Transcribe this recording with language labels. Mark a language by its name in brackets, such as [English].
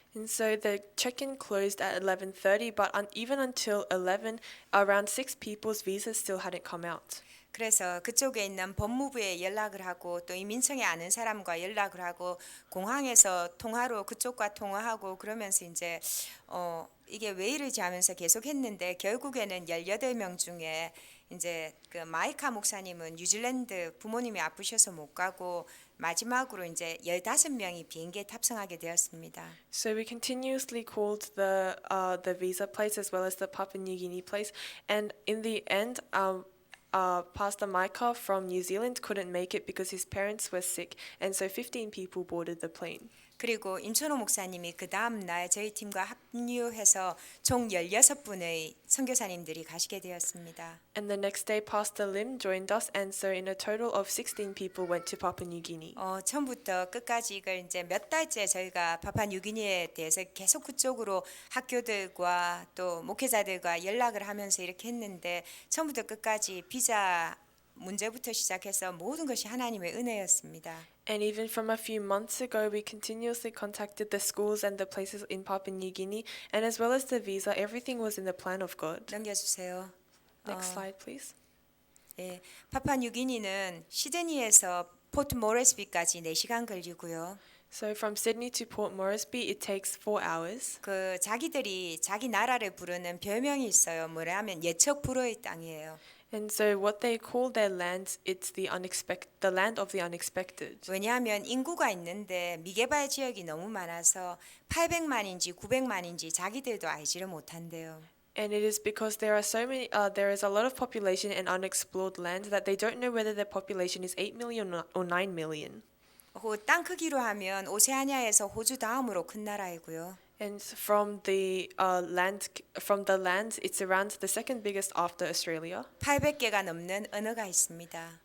[English] And so the check-in closed at 11:30, but even until 11, around 6 people's visas still hadn't come out. [Korean] 그래서 그쪽에 있는 법무부에 연락을 하고 또 이 민청에 아는 사람과 연락을 하고 공항에서 통화로 그쪽과 통화하고 그러면서 이제 이게 왜 이러지 하면서 계속 했는데 결국에는 18명 중에 이제 그 마이카 목사님은 뉴질랜드 부모님이 아프셔서 못 가고 마지막으로 이제 15명이 비행기에 탑승하게 되었습니다. [English] So we continuously called the visa place as well as the Papua New Guinea place, and in the end, Pastor Micah from New Zealand couldn't make it because his parents were sick, and so 15 people boarded the plane. [Korean] 그리고 임천호 목사님이 그 다음 날 저희 팀과 합류해서 총 16분의 선교사님들이 가시게 되었습니다. [English] And the next day, Pastor Lim joined us, and so in a total of 16 people went to Papua New Guinea. [Korean] 처음부터 끝까지 이걸 이제 몇 달째 저희가 파푸아뉴기니에 대해서 계속 그쪽으로 학교들과 또 목회자들과 연락을 하면서 이렇게 했는데 처음부터 끝까지 비자 문제부터 시작해서 모든 것이 하나님의 은혜였습니다. [English] And even from a few months ago, we continuously contacted the schools and the places in Papua New Guinea, and as well as the visa, everything was in the plan of God. [Korean] 넘겨주세요. [English] Next slide, please. [Korean] 예, 파푸아뉴기니는 시드니에서 포트 모레스비까지 4시간 걸리고요. [English] So from Sydney to Port Moresby, it takes 4 hours. [Korean] 그 자기들이 자기 나라를 부르는 별명이 있어요. 뭐냐면 예측 불허의 땅이에요. [English] And so what they call their land, it's the land of the unexpected. [Korean] 왜냐하면 인구가 있는데 미개발 지역이 너무 많아서 800만인지 900만인지 자기들도 알지를 못한대요. [English] And it is because there is a lot of population and unexplored land that they don't know whether their population is 8 million or 9 million. [Korean] 땅 크기로 하면 오세아니아에서 호주 다음으로 큰 나라이고요. [English] And from the land, it's around the second biggest after Australia. [Korean] 800개가 넘는 언어가 있습니다.